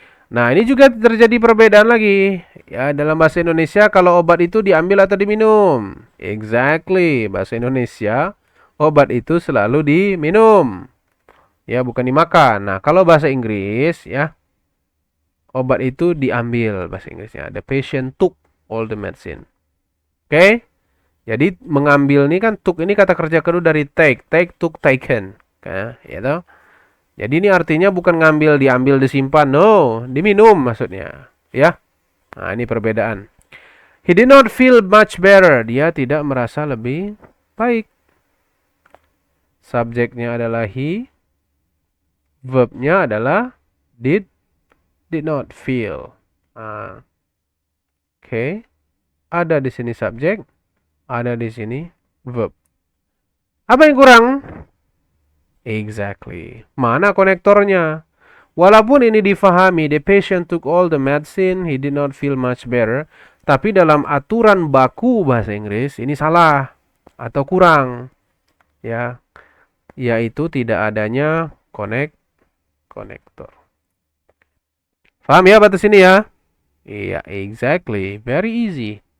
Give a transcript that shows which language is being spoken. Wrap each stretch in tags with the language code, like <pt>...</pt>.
<id>Nah, ini juga terjadi perbedaan lagi. Ya, dalam bahasa Indonesia kalau obat itu diambil atau diminum. Exactly. Bahasa Indonesia, obat itu selalu diminum. Ya, bukan dimakan. Nah, kalau bahasa Inggris ya, obat itu diambil bahasa Inggrisnya.</id> <en>The patient took all the medicine.</en> <id>Oke? Jadi mengambil ini kan took ini kata kerja kedua dari take, took, taken. Ya toh? Jadi ini artinya bukan ngambil, diambil, disimpan. No, diminum maksudnya. Ya. Nah, ini perbedaan.</id> <en>He did not feel much better.</en> <id>Dia tidak merasa lebih baik. Subjeknya adalah he. Verbnya adalah did not feel. Oke. Ada di sini subjek. Ada di sini verb. Apa yang kurang? Exactly. Mana konektornya? Walaupun ini difahami,</id> <en>the patient took all the medicine, he did not feel much better.</en> <id>Tapi dalam aturan baku bahasa Inggris, ini salah atau kurang. Ya, yaitu tidak adanya konektor. Paham ya batas ini ya? Iya, exactly.</id> <en>Very easy.</en>